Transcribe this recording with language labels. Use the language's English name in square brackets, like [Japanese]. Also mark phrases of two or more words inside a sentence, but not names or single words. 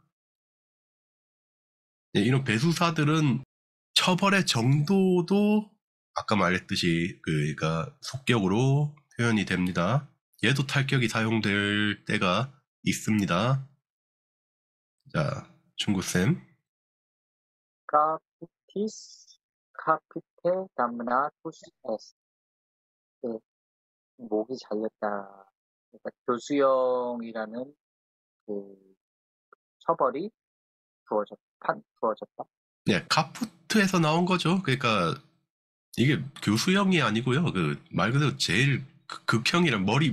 [Korean] 이런 배수사들은 처벌의 정도도 아까 말했듯이 그러니까 속격으로 표현이 됩니다. 얘도 탈격이 사용될 때가 있습니다. 자, 충구쌤. [Latin] capitis capite damnatus est. [Korean] 그 목이 잘렸다. 그러니까 교수형이라는 그 처벌이 주어졌다. 카푸트에서 나온 거죠. 그러니까 이게 교수형이 아니고요. 그 말 그대로 제일 극형이란 머리